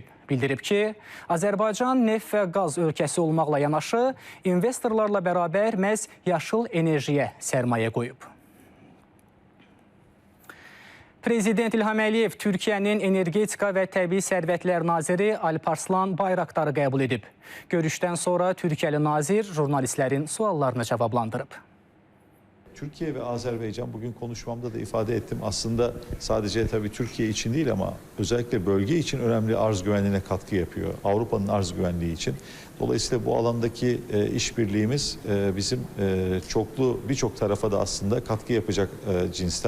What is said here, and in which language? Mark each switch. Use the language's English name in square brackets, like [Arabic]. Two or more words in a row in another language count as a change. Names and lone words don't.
[Azerbaijani] Bildirib ki, Azərbaycan neft və qaz ölkəsi olmaqla yanaşı, investorlarla bərabər məhz yaşıl enerjiyə sərmayə qoyub. Prezident İlham Əliyev Türkiyənin Energetika və Təbii Sərvətlər Naziri Alparslan Bayraktarı qəbul edib. Görüşdən sonra Türkiyəli nazir jurnalistlərin suallarını cavablandırıb. [Turkish] Türkiye ve Azerbaycan, bugün konuşmamda da ifade ettim, aslında sadece tabii Türkiye için değil ama özellikle bölge için önemli arz güvenliğine katkı yapıyor. Avrupa'nın arz güvenliği için. Dolayısıyla bu alandaki işbirliğimiz bizim birçok tarafa da aslında katkı yapacak cinsten.